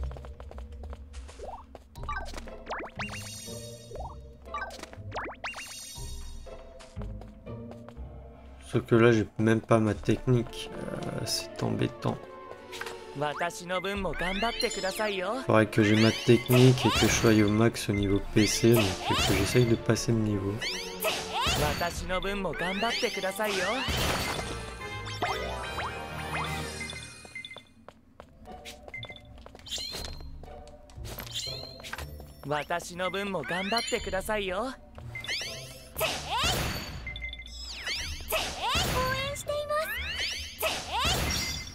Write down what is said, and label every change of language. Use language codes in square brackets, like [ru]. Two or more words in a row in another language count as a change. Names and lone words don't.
[fr] Sauf que là, j'ai même pas ma technique. C'est embêtant. Faudrait que j'ai ma technique et que je sois au max au niveau PC, donc que j'essaye de passer le niveau. [ja] 私の分も頑張ってくださいよ。私の分も頑張ってくださいよ。応援しています。